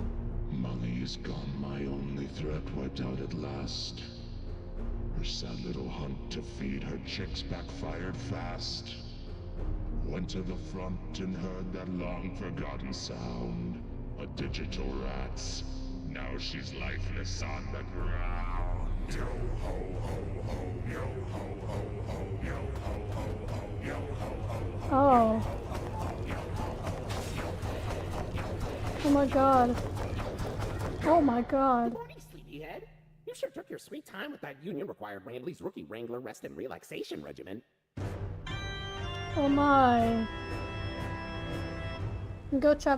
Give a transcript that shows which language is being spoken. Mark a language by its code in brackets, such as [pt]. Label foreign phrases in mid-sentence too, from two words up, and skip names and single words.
[en] Molly is gone, my only threat wiped out at last. Her sad little hunt to feed her chicks backfired fast. Went to the front and heard that long-forgotten sound. A digital rat's. Now she's lifeless on the ground. Yo ho ho ho, yo ho ho ho, yo ho ho ho, yo ho ho ho. Oh. Oh my god. Oh my god. Good morning, sleepyhead. You sure took your sweet time with that union-required Randley's Rookie Wrangler Rest and Relaxation Regimen. Oh my. Go check.